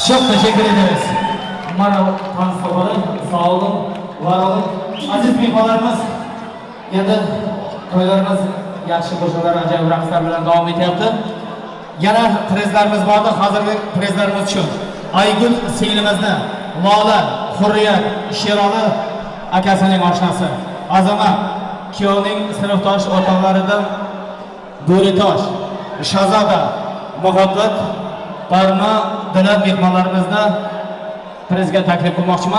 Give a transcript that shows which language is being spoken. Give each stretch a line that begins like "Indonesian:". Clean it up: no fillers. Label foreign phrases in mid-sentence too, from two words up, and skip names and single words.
Turkish: teşekkür ederiz. Umarım tanış sohbeti sağ olun, var olun.
Uzbek: Aziz mehmonlarimiz, endi to'ylarimiz yaxshi qo'shiqlar, ajoyib raqslar bilan davom etyapti. Yana prezlarimiz bordi, hozirgi prezlarimiz shu. Aygul singlimizni Lola, Hurriyat, Sherali akasining oshnasi, Azamat kuyovning sinfdosh o'rtoqlaridan Bo'ritosh, Shahzoda, Muhabbat, Barno, Dilab mehmonlarimizni prezga taklif qilmoqchiman.